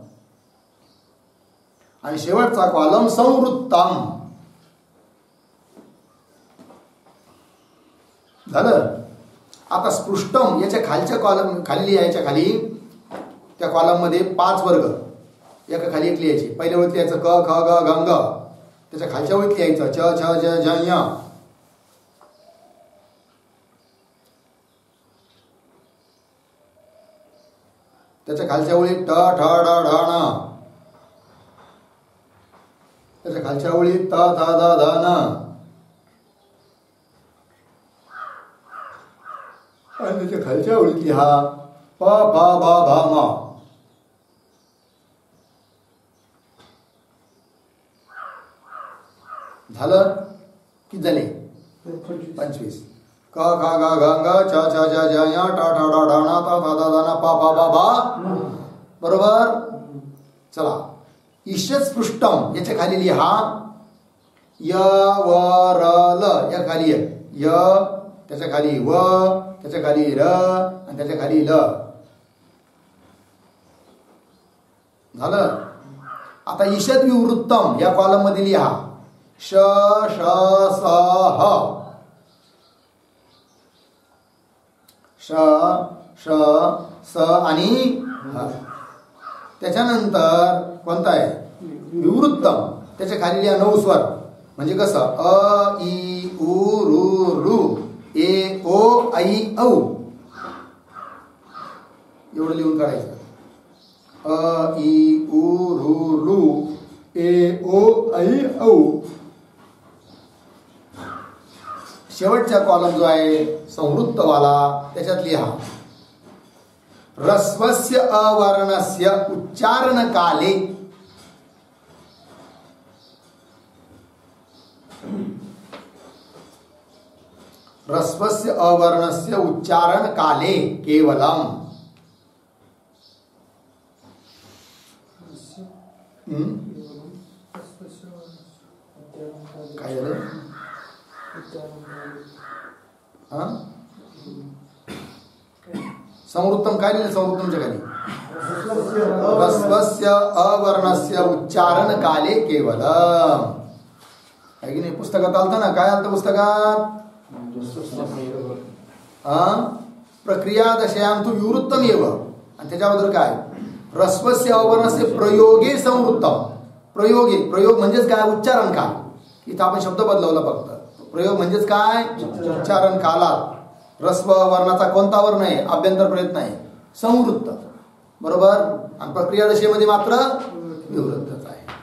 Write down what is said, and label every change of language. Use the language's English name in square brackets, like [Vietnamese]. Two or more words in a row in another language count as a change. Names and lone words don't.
[Marathi] आणि शेवटचा कॉलम संवृत्तम. झालं. आता स्पृष्टम याच्या खालच्या कॉलम खाली लिहायच्या खाली त्या कॉलम मध्ये 5 वर्ग एका खाली एक लिहायचे. पहिल्या ओळीत लिहायचं क ख ग ग ग. त्याच्या खालच्या ओळीत लिहायचं च छ ज झ ञ. त्याच्या खालच्या ओळीत ट ठ ड ढ ण. त्याच्या खालच्या ओळीत त थ द ध न. आणि त्याच्या खालच्या ओळीत लिहा प फ भ भ म. झालं किती झाले 25. क ख ग घ ग छ छ ज झ ञ ट ठ ड ढ ण त थ द ध न प फ ब भ. बरोबर. चला ईषद स्पृष्टम याच्या खाली लिहा य व र ल. या खाली य त्याच्या खाली व त्याच्या खाली र आणि त्याच्या खाली ल. झालं. आता ईषद विवृत्तम या कॉलम मध्ये लिहा श श स ह. श श स आणि ह. त्याच्यानंतर कोणता आहे विवृत्तम. त्याच्या खाली लिहा 9 स्वर. म्हणजे कसं अ इ उ रू रू ए ओ ऐ औ. एवढं लिहून काढायचं. अ इ उ रू रू ए ओ ऐ औ. शेवटचा कॉलम जो आहे संवृत्तवाला त्याच्यात लिहा [Sanskrit] रस्वस्य अवर्णस्य उच्चारण काले. रस्वस्य अवर्णस्य उच्चारण काले केवलम. [Marathi] काय झालं संवृत्तम काय लिहिलं संवृत्तमच्या खाली [Sanskrit] रस्वस्य अवर्णस्य उच्चारण काले केवलम. [Marathi] आहे की नाही? पुस्तकात आलतं ना, काय आलतं पुस्तकात? [Sanskrit] प्रक्रिया दशयां तु विवृत्तमेव. [Marathi] आणि त्याच्याबद्दल काय? [Sanskrit] ह्रस्वस्य अवर्णस्य प्रयोगे संवृत्तम. [Marathi] प्रयोग म्हणजेच काय? उच्चारण काल. इथं आपण शब्द बदलवला फक्त. प्रयोग म्हणजेच काय? उच्चारण कालात ह्रस्व वर्णाचा कोणता वर्ण आहे? अभ्यंतर प्रयत्न आहे, संवृत्त. बरोबर. आणि प्रक्रिया दशेमध्ये मात्र विवृत्तच आहे.